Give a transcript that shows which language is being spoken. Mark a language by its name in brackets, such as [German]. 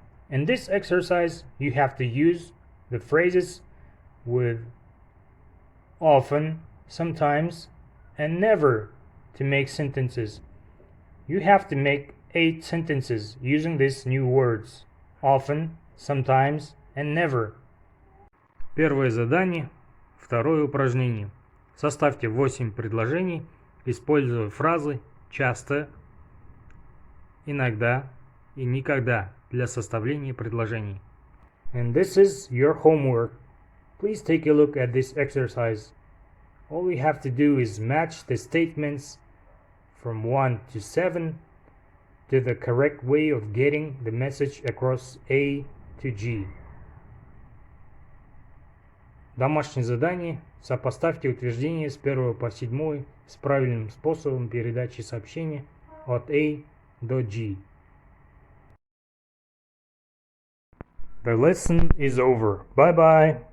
[English] In this exercise, you have to use the phrases with often, sometimes, and never to make sentences. You have to make 8 sentences using these new words: often, sometimes, and never. [Russian] Первое задание, второе упражнение. Составьте 8 предложений, используя фразы часто, иногда и никогда для составления предложений. [English] And this is your homework. Please take a look at this exercise. All we have to do is match the statements from 1 to 7 to the correct way of getting the message across A to G. [Russian] Домашнее задание. Сопоставьте утверждения с 1 по 7 с правильным способом передачи сообщения от A до G. [English] The lesson is over. Bye bye.